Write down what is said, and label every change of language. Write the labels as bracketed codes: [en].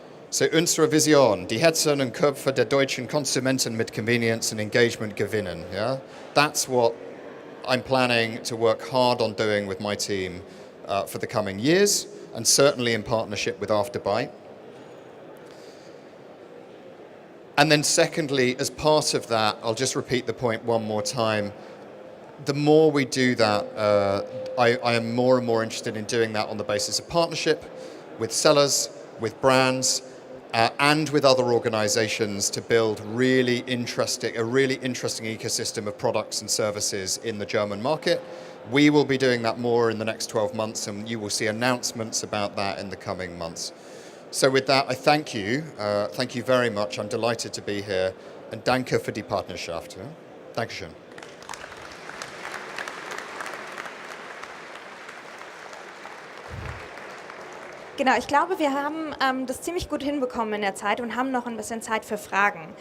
[de] So, unsere Vision, die Herzen und Köpfe der deutschen Konsumenten mit [en] Convenience and Engagement [de] gewinnen. [en] Yeah? That's what I'm planning to work hard on doing with my team for the coming years, and certainly in partnership with Afterbuy. And then secondly, as part of that, I'll just repeat the point one more time. The more we do that, I am more and more interested in doing that on the basis of partnership with sellers, with brands, and with other organizations to build a really interesting ecosystem of products and services in the German market. We will be doing that more in the next 12 months, and you will see announcements about that in the coming months. So with that, I thank you. Thank you very much. I'm delighted to be here. [de] And danke für die Partnerschaft. Dankeschön. Genau, ich glaube, wir haben das ziemlich gut hinbekommen in der Zeit und haben noch ein bisschen Zeit für Fragen.